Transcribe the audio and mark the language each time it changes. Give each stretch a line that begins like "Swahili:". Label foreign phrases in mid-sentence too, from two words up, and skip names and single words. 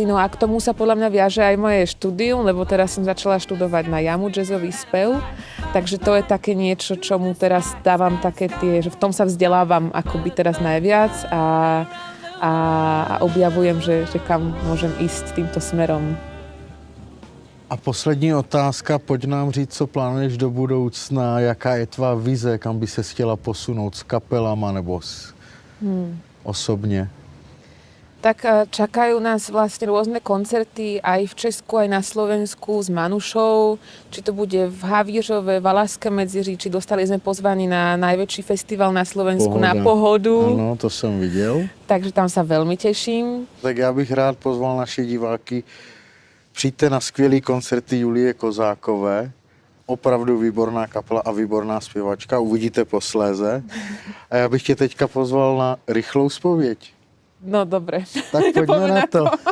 Slovak: No a k tomu sa podľa mňa viaže aj moje štúdium, lebo teraz som začala študovať na JAMU jazzový spev, takže to je také niečo, čomu teraz dávam také tie, že v tom sa vzdelávam akoby teraz najviac a objavujem, že kam môžem ísť týmto smerom.
Czech: A poslední otázka, pojď nám říct, co plánuješ do budoucna, jaká je tvá vize, kam by se chtěla posunout s kapelama nebo osobně?
Slovak: Tak čakajú nás vlastne rôzne koncerty aj v Česku, aj na Slovensku s Manušou. Či to bude v Havířove, Valašské Medziří, či dostali sme pozvanie na najväčší festival na Slovensku Pohoda. Na Pohodu.
Czech: Ano, to jsem viděl.
Slovak: Takže tam sa veľmi teším.
Czech: Tak já bych rád pozval naše diváky. Přijďte na skvělý koncerty Julie Kozákové. Opravdu výborná kapela a výborná zpěvačka. Uvidíte posléze. A já bych tě teďka pozval na rychlou zpověď.
Slovak: No dobre.
Czech: Tak pojďme na to.